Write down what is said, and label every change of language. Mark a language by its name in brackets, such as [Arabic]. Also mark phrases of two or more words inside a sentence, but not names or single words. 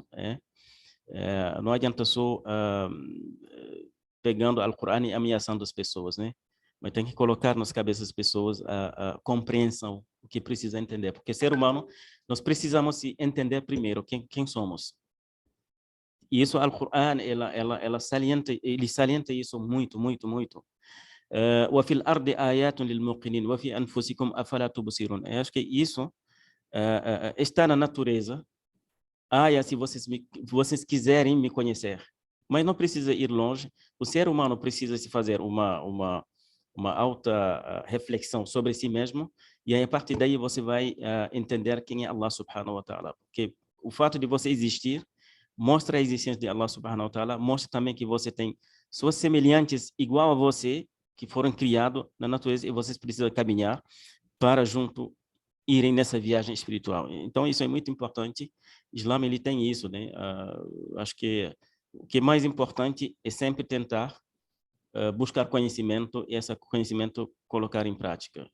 [Portuguese] Não adianta só pegando o Alcorão e ameaçando as pessoas, né? Mas tem que colocar nas cabeças das pessoas a compreensão, o que precisa entender. Porque ser humano, nós precisamos entender primeiro quem somos. E isso, o Alcorão, ele salienta isso muito, muito, muito. [Arabic] وفي الأرض آيات للموقنين وفي أنفسكم أفلا تبصرون. [Portuguese] Eu acho que isso está na natureza. Se vocês quiserem me conhecer, mas não precisa ir longe. O ser humano precisa se fazer uma alta reflexão sobre si mesmo, e aí a partir daí você vai entender quem é [Arabic] الله سبحانه وتعالى. [Portuguese] Porque o fato de você existir mostra a existência de [Arabic] الله سبحانه وتعالى, [Portuguese] mostra também que você tem suas semelhantes igual a você, que foram criados na natureza, e vocês precisam caminhar para junto irem nessa viagem espiritual. Então, isso é muito importante. O Islã, ele tem isso, né? Acho que o que é mais importante é sempre tentar buscar conhecimento e esse conhecimento colocar em prática.